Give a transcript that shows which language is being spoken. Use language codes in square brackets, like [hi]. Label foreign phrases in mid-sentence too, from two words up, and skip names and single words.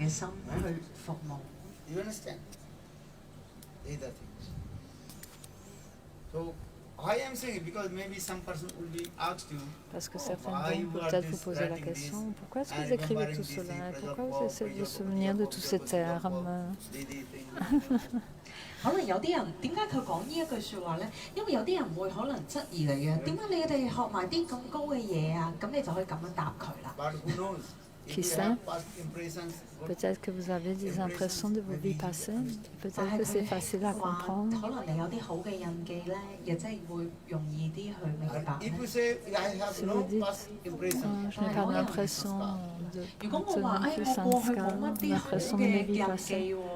[fr] Parce que certains vont peut-être vous poser la question, pourquoi est-ce que vous écrivez tout cela? Pourquoi vous essayez de vous souvenir de tous ces termes? [yue] 可能有啲人點解佢講呢一句説話呢？因為有啲人會可能質疑你嘅，點解你哋學埋啲咁高嘅嘢啊？咁你就可以咁樣答佢啦。 [fr] Qui sait? Peut-être que vous avez des impressions de vos vies passées. Peut-être que c'est facile à comprendre. Si vous dites, je n'ai pas d'impression de plus sanskar, d'impression de mes vies passées.